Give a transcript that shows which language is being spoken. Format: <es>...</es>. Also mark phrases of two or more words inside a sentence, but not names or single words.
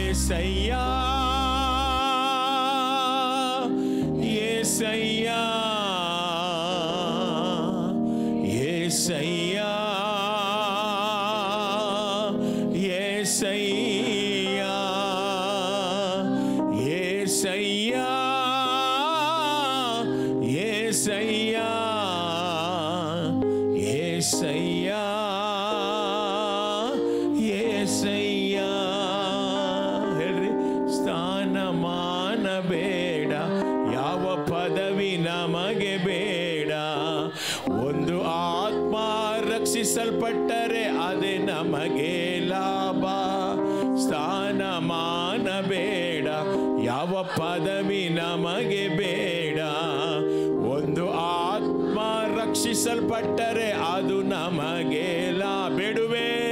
<te>యేసయ్యా యేసయ్యా యేసయ్యా యేసయ్యా యేసయ్యా యేసయ్యా యేసయ్యా యేసయ్యಾ</te> <kn>ಹೇಳ್ರಿ ಸ್ಥಾನಮಾನ ಬೇಡ ಯಾವ ಪದವಿ ನಮಗೆ ಬೇಡ ಒಂದು ಆತ್ಮ ರಕ್ಷಿಸಲ್ಪಟ್ಟರೆ ಅದೇ ನಮಗೆ ಲಾಭ ಸ್ಥಾನಮಾನ ಬೇಡ ಯಾವ ಪದವಿ ನಮಗೆ ಬೇಡ ಒಂದು ಆತ್ಮ ರಕ್ಷಿಸಲ್ಪಟ್ಟರೆ ಅದು ನಮಗೆ ಲಾಭ ಬೇಡುವೆ</kn>